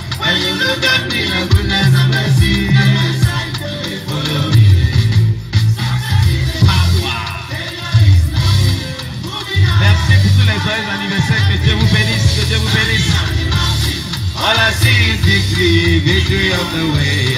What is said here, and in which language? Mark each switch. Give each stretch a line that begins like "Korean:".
English: When you look at me, a goodness and mercy, they follow me.
French: Merci pour tous les joyeux anniversaires. Que Dieu vous bénisse, que Dieu vous bénisse.
English: All I see is victory, victory of the way.